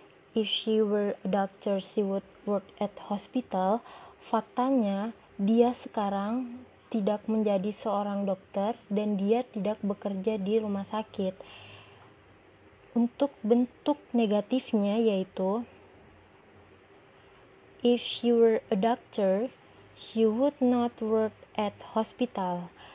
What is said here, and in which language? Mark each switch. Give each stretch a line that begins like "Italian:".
English: If she were a doctor, she would work at hospital.
Indonesian: Faktanya, dia sekarang tidak menjadi seorang dokter dan dia tidak bekerja di rumah sakit. Untuk bentuk negatifnya yaitu
English: if she were a doctor, she would not work at hospital.